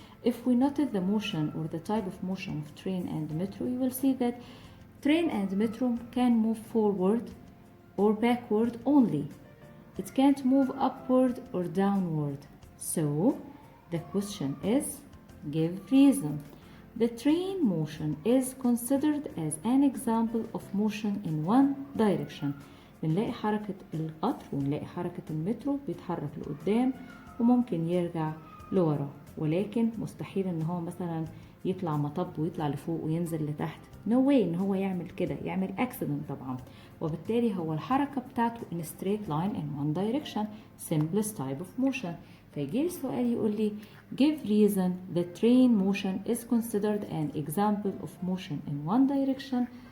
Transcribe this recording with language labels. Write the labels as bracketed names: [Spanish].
[English] If we noted the motion or the type of motion of train and metro, you will see that train and metro can move forward or backward only. It can't move upward or downward. So the question is, give reason. The train motion is considered as an example of motion in one direction. [Arabic] بنلاقي حركة القطر ونلاقي حركة المترو بيتحرك لقدام وممكن يرجع لورا، ولكن مستحيل ان هو مثلا يطلع مطب ويطلع لفوق وينزل لتحت. [English] No way [Arabic] ان هو يعمل كده، يعمل accident طبعا. وبالتالي هو الحركة بتاعته [English] in straight line in one direction, simplest type of motion. [Arabic] فيجي السؤال يقول لي [English] give reason the train motion is considered an example of motion in one direction.